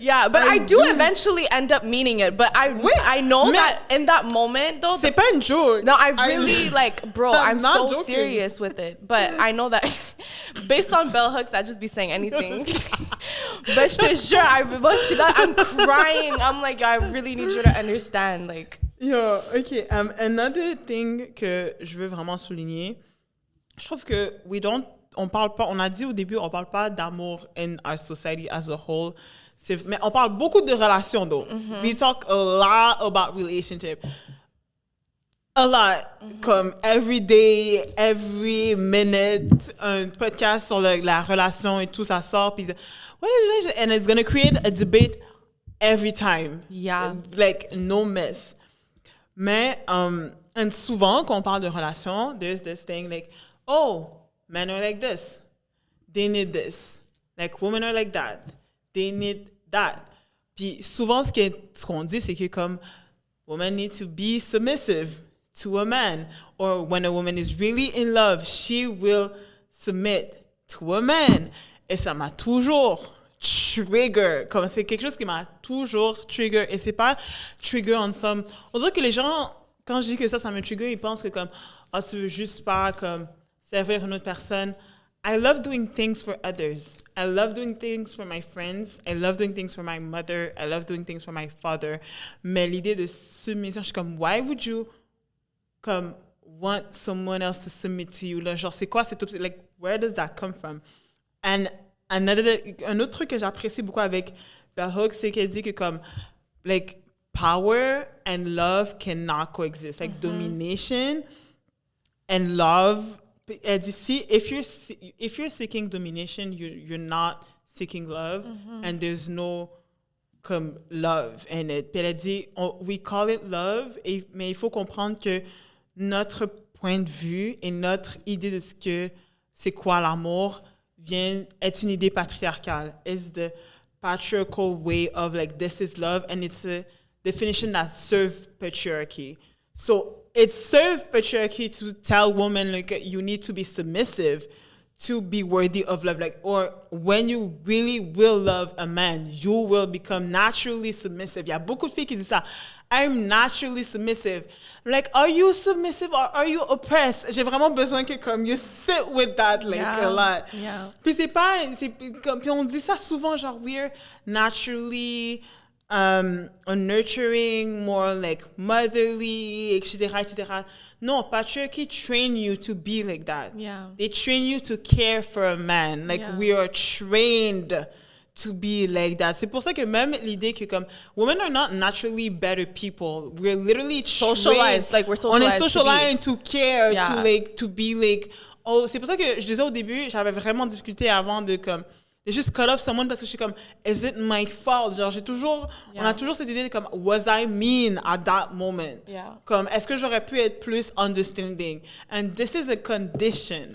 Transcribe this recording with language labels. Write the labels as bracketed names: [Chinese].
[English] Yeah, but I do eventually end up meaning it. But I know that in that moment, though. [French] C'est pas une joke. [English] No, I really, like, bro, I'm so joking. serious with it. But I know that based on bell hooks, I'd just be saying anything. But [French] je te jure, [English] I'm crying. I'm like, yo, I really need you to understand. Like, yo, okay. [French] Another thing que je veux vraiment souligner, je trouve que on parle pas, on a dit au début, on parle pas d'amour [English] in our society as a whole. [French] Mais on parle beaucoup de relations, though. Mm-hmm. [English] We talk a lot about relationship. A lot. [French] Comme [English] every day, every minute, [French] un podcast sur la relation et tout, ça sort. [English] Puis, what is relationship? And it's going to create a debate every time. Yeah. Like, no mess. Mais, and souvent, [French] quand on parle de relation, [English] there's this thing like, oh, men are like this. They need this. Like, women are like that. They need that. [French] Puis, souvent, ce qu'on dit, c'est que comme, [English] women need to be submissive to a man, or when a woman is really in love, she will submit to a man. [French] Et ça m'a toujours trigger, comme c'est quelque chose qui m'a toujours trigger. Et c'est pas trigger en somme. On dirait que les gens, quand je dis que ça me trigger, ils pensent que comme, tu veux juste pas comme servir une autre personne. [English] I love doing things for others. I love doing things for my friends. I love doing things for my mother. I love doing things for my father. [French] Mais l'idée de submission, je suis comme, [English] why would you comme want someone else to submit to you? [French] Là, genre, c'est quoi cette option? [English] Like, where does that come from? [French] And un autre truc que j'apprécie beaucoup avec Bell Hooks, c'est qu'elle dit que comme, like, [English] power and love cannot coexist. Like, domination and love. [French] Elle dit, si, [English] if you're seeking domination, you're not seeking love, and there's no comme love in it. [French] Puis elle a dit, [English] we call it love, [French] mais il faut comprendre que notre point de vue et notre idée de ce que c'est quoi l'amour est une idée patriarcale. [English] It's the patriarchal way of like, this is love, and it's a definition that serves patriarchy. So it serves patriarchy to tell women like you need to be submissive to be worthy of love. Like, or when you really will love a man, you will become naturally submissive. [French] Il y a beaucoup de filles qui disent ça. [English] I'm naturally submissive. Like, are you submissive or are you oppressed? [French] J'ai vraiment besoin que comme [English] you sit with that like a lot. Yeah. [French] Puis puis on dit ça souvent genre [English] we're naturally nurturing, more like motherly, etc. No, patriarchy train you to be like that. Yeah. They train you to care for a man. Like, we are trained to be like that. [French] C'est pour ça que même l'idée que comme [English] women are not naturally better people. We're literally socialized. Like, we're socialized. [French] On est [English] socialized to care, to be like. [French] Oh, c'est pour ça que je disais au début, j'avais vraiment difficulté avant de comme [English] just cut off someone [French] parce que je suis comme, [English] is it my fault? [French] Genre, on a toujours cette idée de comme, [English] was I mean at that moment? Yeah. [French] Comme, est-ce que j'aurais pu être plus understanding? [English] And this is a condition.